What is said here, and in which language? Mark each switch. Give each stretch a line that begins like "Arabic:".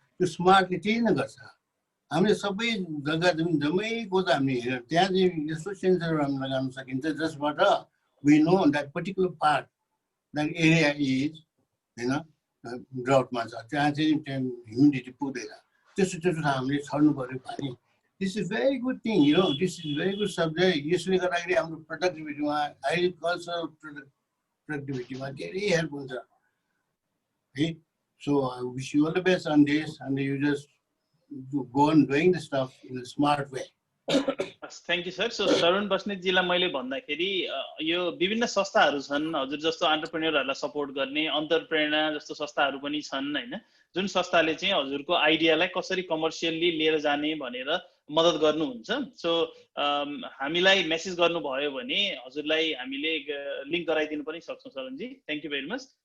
Nepali: त्यो स्मार्टले त्यही नै गर्छ. हामीले सबै जग्गा जम्मैको त हामीले हेरेर त्यहाँ चाहिँ यस्तो सेन्सरहरू हामी लगाउन सकिन्छ जसबाट
English: we know that particular part that area is
Nepali: हैन ड्राउटमा छ, त्यहाँ चाहिँ ह्युमिडिटी पुग्दैन. त्यसो हामीले छर्नु पर्यो पानी.
English: This is very good thing, you know, this is very good subject.
Nepali: यसले गर्दाखेरि हाम्रो प्रोडक्टिभिटीमा एग्रिकल्चरल productivity very help हुन्छ.
English: Okay, so I wish you all the best on this, and you just go on doing the stuff in a smart way. Thank you, sir.
Nepali: So Sarun बस्नेतजीलाई मैले भन्दाखेरि यो विभिन्न संस्थाहरू छन् हजुर जस्तो एन्टरप्रेन्योरहरूलाई support गर्ने, अन्तरप्रेरणा जस्तो संस्थाहरू पनि छन् हैन, जुन संस्थाले चाहिँ हजुरको आइडियालाई कसरी कमर्सियली लिएर जाने भनेर मद्दत गर्नुहुन्छ. सो हामीलाई मेसेज गर्नुभयो भने हजुरलाई हामीले लिंक गराइदिनु पनि सक्छौं सरनजी.
English: Thank you very much.